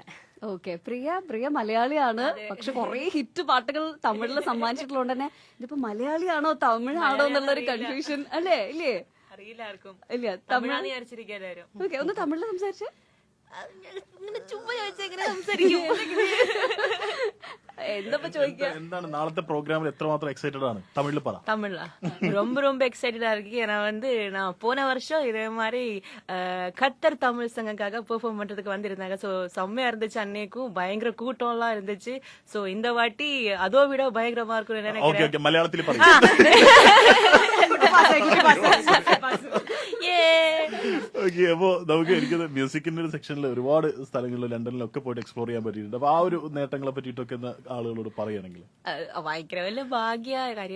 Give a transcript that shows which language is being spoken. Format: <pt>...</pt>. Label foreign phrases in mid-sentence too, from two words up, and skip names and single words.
<ml>ഓക്കെ, പ്രിയ മലയാളിയാണ്, പക്ഷെ കുറെ ഹിറ്റ് പാട്ടുകൾ തമിഴിൽ സമ്മാനിച്ചിട്ടുള്ളത് തന്നെ ഇതിപ്പോ മലയാളിയാണോ തമിഴാണോ എന്നുള്ളൊരു കൺഫ്യൂഷൻ അല്ലേ? ഇല്ലേ? അറിയില്ല ആർക്കും. ഇല്ല, തമിഴാണ് വിചാരിച്ചിരിക്കും. ഓക്കെ, ഒന്ന് തമിഴിൽ സംസാരിച്ചേ. ചുമ്മാ ചോദിച്ചാൽ സംസാരിക്കും. എന്തപ്പോ ചോദിക്കുക? എന്താണ് നാളത്തെ പ്രോഗ്രാമിൽ എത്രമാത്രം എക്സൈറ്റഡ് ആണ്? തമിഴിൽ പറ.</ml> <ta>தமிழ்ல ரொம்ப எக்ஸைட்டடா இருக்கு. நான் போன வருஷம் இதே மாதிரி கத்தர் தமிழ் சங்கக்காக பெர்ஃபார்ம் பண்றதுக்கு வந்திருந்தாங்க. ஸோ செம்மையா இருந்துச்சு. அன்னைக்கும் பயங்கர கூட்டம் எல்லாம் இருந்துச்சு. ஸோ இந்த வாட்டி அதோ விட பயங்கரமா இருக்கும் நினைக்கிறேன்.</ta> <ml>മലയാളത്തിൽ പറയും. ഓക്കെ, അപ്പോ നമുക്ക് എനിക്കത് മ്യൂസിക്കിന്റെ ഒരു സെക്ഷനിൽ ഒരുപാട് സ്ഥലങ്ങളിൽ ലണ്ടനിലൊക്കെ പോയിട്ട് എക്സ്പ്ലോർ ചെയ്യാൻ പറ്റിയിട്ടുണ്ട്. അപ്പൊ ആ ഒരു നേട്ടങ്ങളെ പറ്റിയിട്ടൊക്കെ ആളുകളോട് പറയുകയാണെങ്കിൽ ഭയങ്കര വലിയ ഭാഗ്യ കാര്യം.</ml>